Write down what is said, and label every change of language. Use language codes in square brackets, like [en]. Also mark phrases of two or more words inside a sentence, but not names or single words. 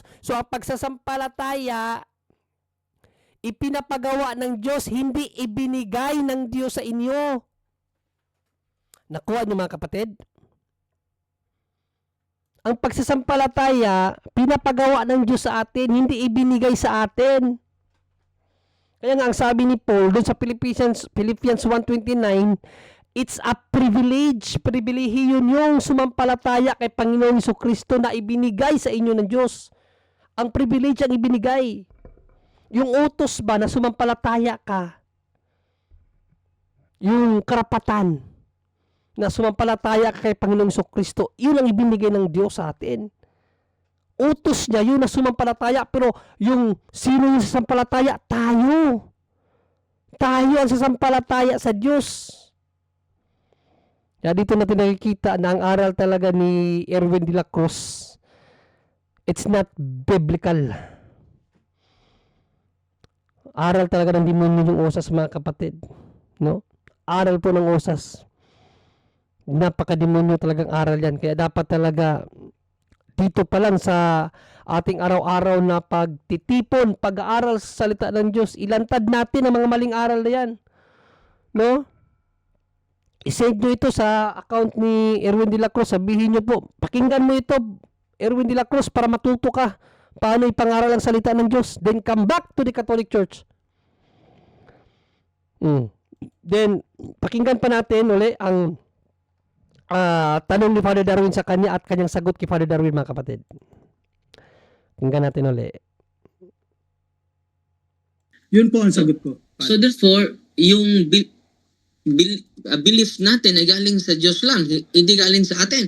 [tl] So ang pagsasampalataya, ipinapagawa ng Diyos, hindi ibinigay ng Diyos sa inyo. Nakuha niyo mga kapatid? Ang pagsasampalataya, pinapagawa ng Diyos sa atin, hindi ibinigay sa atin. Kaya nga ang sabi ni Paul doon sa Philippians 1:29, [en] it's a privilege, [tl] pribilehiyo yung sumampalataya kay Panginoong Jesucristo na ibinigay sa inyo ng Diyos. Ang privilege ang ibinigay. Yung utos ba na sumampalataya ka? Yung karapatan na sumampalataya ka kay Panginoong Jesucristo, yun ang ibinigay ng Diyos sa atin. Utos niya yun na sumampalataya, pero yung sino yung sasampalataya? Tayo. Tayo ang sasampalataya sa Diyos. Kaya dito natin nakikita na ang aral talaga ni Erwin de la Cruz, [en] it's not biblical. [tl] Aral talaga ng demonyo yung usas, mga kapatid. No? Aral po ng usas. Napakademonyo talagang aral yan. Kaya dapat talaga dito pa lang sa ating araw-araw na pagtitipon, pag-aaral sa salita ng Diyos, ilantad natin ang mga maling aral na yan. No? I-send nyo ito sa account ni Erwin de la Cruz. Sabihin nyo po, pakinggan mo ito, Erwin de la Cruz, para matuto ka paano ipangaral ang salita ng Diyos. [en] Then come back to the Catholic Church. Then, [tl] pakinggan pa natin uli ang tanong ni Father Darwin sa kanya at kanyang sagot kay Father Darwin, mga kapatid. Pakinggan natin uli. Yun po ang sagot ko. [en] So therefore, [tl] yung belief natin ay galing sa Diyos lang, hindi galing sa atin.